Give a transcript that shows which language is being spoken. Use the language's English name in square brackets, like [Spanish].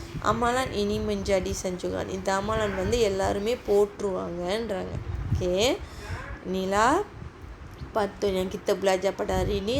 [Malay] amalan ini menjadi sanjungan. [Tamil] இந்த amalan வந்து எல்லாருமே போற்றுவாங்கன்றாங்க. [Malay] Okey, inilah pantun yang kita belajar pada hari ini.